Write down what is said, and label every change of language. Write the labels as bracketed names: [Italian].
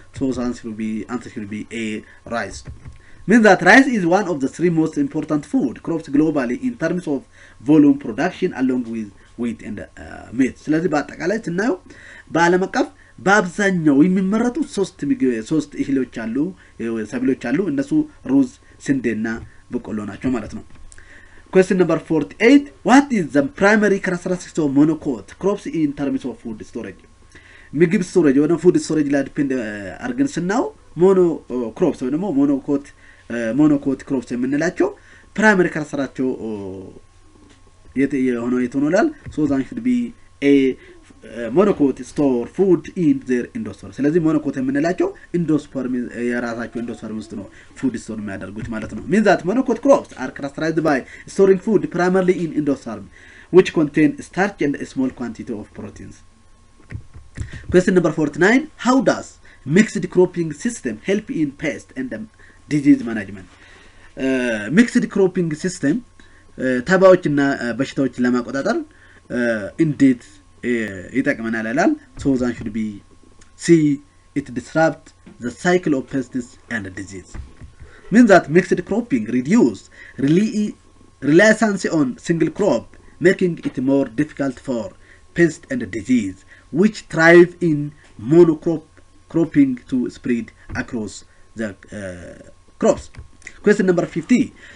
[English] So answer should be A, rice. Means that rice is one of the three most important food crops globally in terms of volume production along with wheat and maize. [Amharic] ስለዚህ በአጠቃላይ ስናየው በዓለም አቀፍ በአብዛኛው የሚመረቱ ሶስት እህሎች አሉ ሰብሎች አሉ እነሱ ሩዝ ስንዴና በቆሎ ናቸው ማለት ነው። [English] Question number 48. What is the primary characteristics of monocot crops in terms of food storage? [Amharic] ምግብ ስቶሬጅ ወይ ፉድ ስቶሬጅ ላይ ዲፔንድ አርገን ስናው ሞኖ ክሮፕስ ወይ ደግሞ ሞኖኮት ክሮፕስ የምንላቸው ፕራይመሪ ካራክተራቸው የሆነው [English] So that should be a monocot store food in their endosperm. [Amharic] ስለዚህ ሞኖኮት የምንላቸው endosperm የራሳቸው endosperm ውስጥ ነው food store የሚያደርጉት ማለት ነው. [English] Means that monocot crops are characterized by storing food primarily in endosperm which contain starch and a small quantity of proteins. Question number 49. How does mixed cropping system help in pest and disease management? [Amharic] Mixed cropping system ተባዮችና በሽታዎች ለማቆጣጠር እንዴት ይጠቅመናል ይላል? [English] So that should be C. It disrupts the cycle of pests and disease. Means that mixed cropping reduce reliance on single crop, making it more difficult for pests and disease which thrive in monocropping to spread across the crops. Question number 50.